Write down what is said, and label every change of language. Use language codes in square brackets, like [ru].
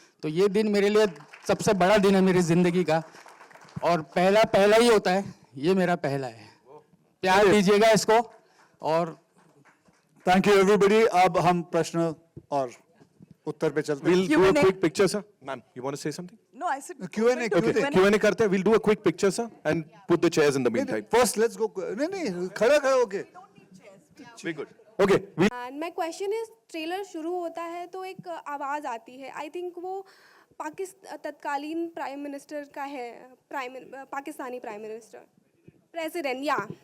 [hi] तो ये दिन मेरे लिए सबसे बड़ा दिन है मेरी जिंदगी का और पहला ही होता है ये मेरा पहला है प्यार दीजिएगा इसको और [en] thank you everybody [hi] अब हम प्रश्न और उत्तर पे चलते हैं [en] We'll do a quick picture, sir. Ma'am, you want to say something? No, I said Q&A Okay, Q&A [hi] करते हैं. [en] We'll do a quick picture, sir, and put the chairs in the meantime. First let's go [hi] नहीं खड़ा होके [en] Very good. Okay, we and my question is [hi] trailer शुरू होता है तो एक आवाज़ आती है [en] I think [hi] वो तत्कालीन प्राइम मिनिस्टर का है पाकिस्तानी प्राइम मिनिस्टर प्रेसिडेंट या